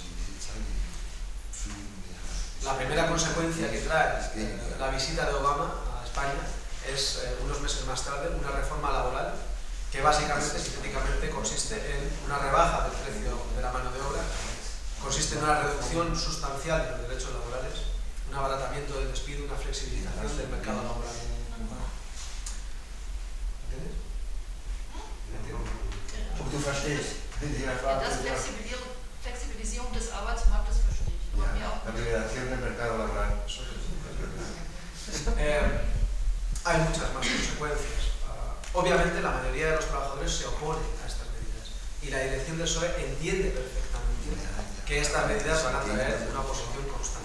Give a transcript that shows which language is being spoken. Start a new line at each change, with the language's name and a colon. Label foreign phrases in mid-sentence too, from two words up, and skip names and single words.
Spanish: La primera consecuencia que trae la visita de Obama a España es, unos meses más tarde, una reforma laboral que básicamente, sintéticamente, consiste en una rebaja del precio de la mano de obra, consiste en una reducción sustancial de los derechos laborales, un abaratamiento del despido, una flexibilización del mercado laboral. ¿Entiendes?
German: Du verstehst. Flexibilisierung des Arbeitsmarktes verstehe ich.
Spanish: La liberación del mercado laboral. Hay muchas más consecuencias. Obviamente la mayoría de los trabajadores se oponen a estas medidas y la dirección del PSOE entiende perfectamente que estas medidas van a traer una oposición constante.